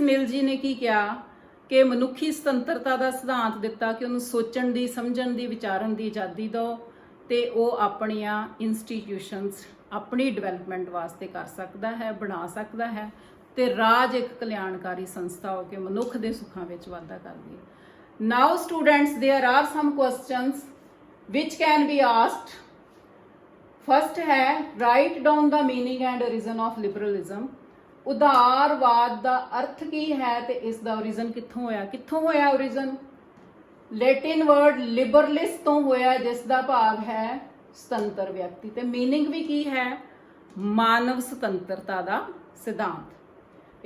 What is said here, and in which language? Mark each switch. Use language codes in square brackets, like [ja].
[pa] ਮਿਲ ਜੀ ਨੇ ਕੀ ਕਿਹਾ ਕਿ ਮਨੁੱਖੀ ਸੁਤੰਤਰਤਾ ਦਾ ਸਿਧਾਂਤ ਦਿੱਤਾ ਕਿ ਉਹਨੂੰ ਸੋਚਣ ਦੀ, ਸਮਝਣ ਦੀ, ਵਿਚਾਰਨ ਦੀ ਆਜ਼ਾਦੀ ਦਿਓ ਤੇ ਉਹ ਆਪਣੀਆਂ ਇੰਸਟੀਟਿਊਸ਼ਨਸ ਆਪਣੀ ਡਿਵੈਲਪਮੈਂਟ ਵਾਸਤੇ ਕਰ ਸਕਦਾ ਹੈ, ਬਣਾ ਸਕਦਾ ਹੈ ਤੇ ਰਾਜ ਇੱਕ ਕਲਿਆਣਕਾਰੀ ਸੰਸਥਾ ਹੋ ਕੇ ਮਨੁੱਖ ਦੇ ਸੁੱਖਾਂ ਵਿੱਚ ਵਾਧਾ ਕਰਦੀ ਹੈ। [en] Now students, there are some questions which can be asked. First [pa] है, [en] write down the meaning and origin of liberalism. [pa] ਉਦਾਰਵਾਦ ਦਾ ਅਰਥ ਕੀ ਹੈ ਤੇ ਇਸ ਦਾ origin ਕਿੱਥੋਂ ਹੋਇਆ origin? [en] Latin word [pa] ਲਿਬਰਲਿਸਟ ਤੋਂ ਹੋਇਆ, ਜਿਸ ਦਾ ਭਾਵ ਹੈ ਸੁਤੰਤਰ ਵਿਅਕਤੀ, ਤੇ ਮੀਨਿੰਗ ਵੀ ਕੀ ਹੈ? ਮਾਨਵ ਸੁਤੰਤਰਤਾ ਦਾ ਸਿਧਾਂਤ।